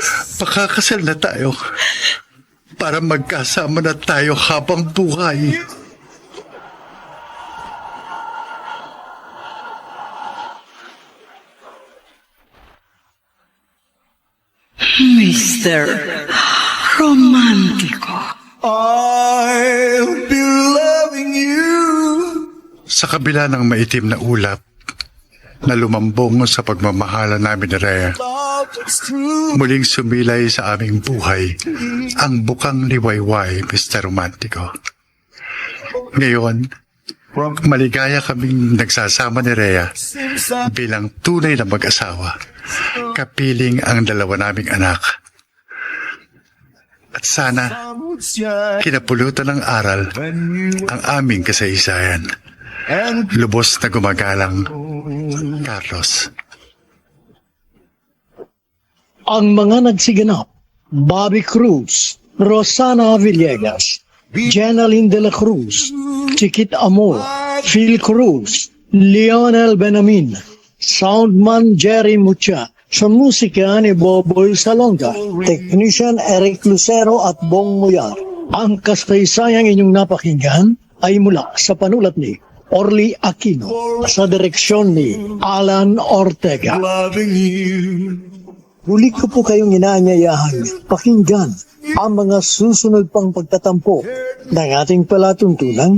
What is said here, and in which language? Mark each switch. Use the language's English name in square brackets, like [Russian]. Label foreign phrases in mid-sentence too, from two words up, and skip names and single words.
[Filipino] Pakakasal na tayo para magkasama na tayo habang buhay. Mr. Romantico. [English] I'll be loving you. [Filipino] Sa kabila ng maitim na ulap na lumambong sa pagmamahala namin ni Rhea, muling sumilay sa aming buhay ang bukang liwayway, Mr. Romantico. Ngayon, maligaya kaming nagsasama ni Rhea bilang tunay na mag-asawa, kapiling ang dalawa naming anak. At sana, kinapulutan ng aral ang aming kasaysayan. Lubos na gumagalang, Carlos. Ang mga nagsiganap, Bobby Cruz, Rosana Villegas, Jenaline de la Cruz, Chiquit Amor, Phil Cruz, Lionel Benamin, Soundman Jerry Mucha, sa musika ni Boboy Salonga, Technician Eric Lucero at Bong Muyar. Ang kasaysayang inyong napakinggan ay mula sa panulat ni Orly Aquino sa direksyon ni Alan Ortega. Huli ko po kayong inaanyayahan pakinggan ang mga susunod pang pagtatampo ng ating palatuntunan.